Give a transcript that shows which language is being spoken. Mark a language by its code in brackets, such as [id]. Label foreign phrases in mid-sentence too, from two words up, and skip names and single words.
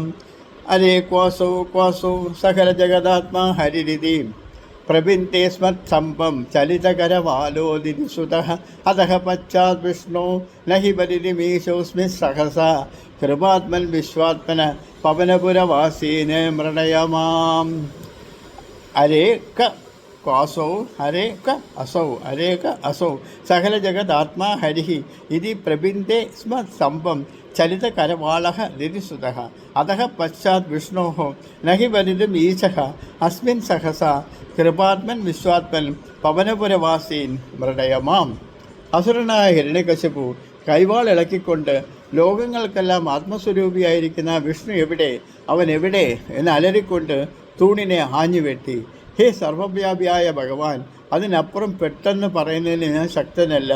[sa] അരേ ക്വാസൗ സകല ജഗദാത്മാ ഹരിരിതി പ്രബിന്ദേ സ്മത്സംഭം ചലിതകരവാലോദിതി സുതഃ അതഃ പശ്ചാത് വിഷ്ണോ നഹി വദിതി മീശോസ്മി സഹസാ കൃപാത്മൻ വിശ്വാത്മന പവനപുരവാസീൻ മൃഡയമാം. അരേ क्वासौ हरे क असौ हरे क असौ सकलजगदात्मा हरिः इति प्रबिन्दे स्म स्तम्भं चलितकरवालः दिदिसुतः अतः पश्चात् विष्णोः न हि वदितुम् ईशः अस्मिन् सहसा कृपात्मन् विश्वात्मन् പവനപുരവാസീൻ മൃഡയമാം. [ml] അസുരനായ ഹിരണ്യകശിപു കൈവാൾ ഇളക്കിക്കൊണ്ട് ലോകങ്ങൾക്കെല്ലാം ആത്മസ്വരൂപിയായിരിക്കുന്ന വിഷ്ണു എവിടെ, അവൻ എവിടെ എന്ന് അലറിക്കൊണ്ട് തൂണിനെ ആഞ്ഞുവെട്ടി. ഹേ സർവവ്യാപിയായ ഭഗവാൻ, അതിനപ്പുറം പെട്ടെന്ന് പറയുന്നതിന് ഞാൻ ശക്തനല്ല.